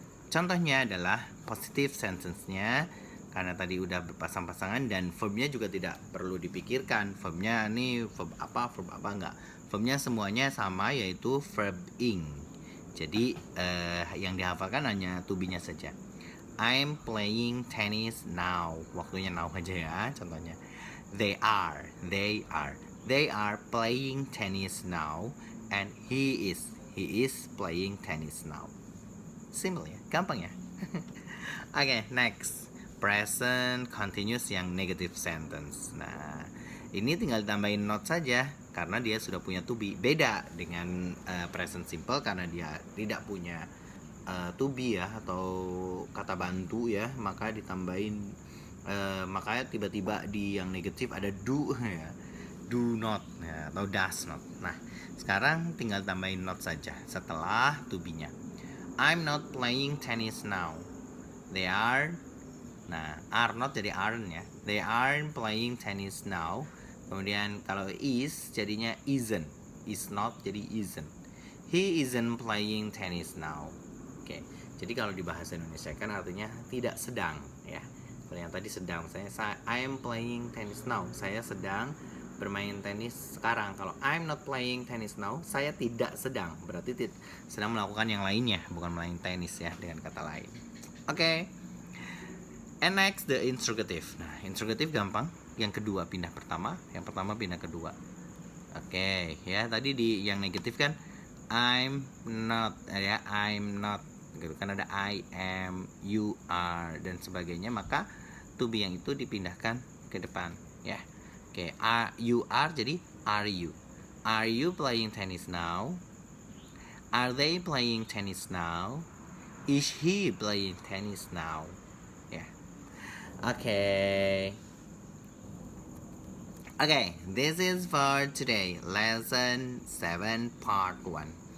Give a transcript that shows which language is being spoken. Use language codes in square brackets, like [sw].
[id] Contohnya adalah positive sentence-nya, karena tadi udah berpasang-pasangan dan verbnya juga tidak perlu dipikirkan. Verbnya ini verb apa enggak. Verbnya semuanya sama, yaitu verb ing. Jadi yang dihafalkan hanya to be-nya saja. [en] I'm playing tennis now. [id] Waktunya now aja ya contohnya. [en] They are playing tennis now, and he is playing tennis now. [id] Simple ya, gampang ya. [en] Oke, next. present continuous yang negative sentence. [id] Nah, ini tinggal tambahin not saja karena dia sudah punya to be. Beda dengan present simple karena dia tidak punya to be ya, atau kata bantu ya, maka ditambahin makanya tiba-tiba di yang negatif ada do ya, do not ya, atau does not. Nah, sekarang tinggal tambahin not saja setelah to be-nya. [en] I'm not playing tennis now. They are. Nah, are not jadi aren't ya. They aren't playing tennis now. [id] Kemudian kalau is jadinya isn't. Is not jadi isn't. [en] He isn't playing tennis now. [id] Oke. Jadi kalau di bahasa Indonesia kan artinya tidak sedang ya. Kalau yang tadi sedang, [en] I am playing tennis now. [id] Saya sedang bermain tenis sekarang. Kalau [en] I'm not playing tennis now, [id] saya tidak sedang. Berarti sedang melakukan yang lainnya, bukan main tenis ya, dengan kata lain. Oke. [en] And next the interrogative. [id] Nah, interrogative gampang. Yang kedua pindah pertama, yang pertama pindah kedua. Oke, ya tadi di yang negatif kan I'm not ya, I'm not. Gitu kan ada I am, you are dan sebagainya, maka to be yang itu dipindahkan ke depan ya. Oke, you are jadi are you. [en] Are you playing tennis now? Are they playing tennis now? Is he playing tennis now? Ya. Okay, this is for today, lesson 7 part 1.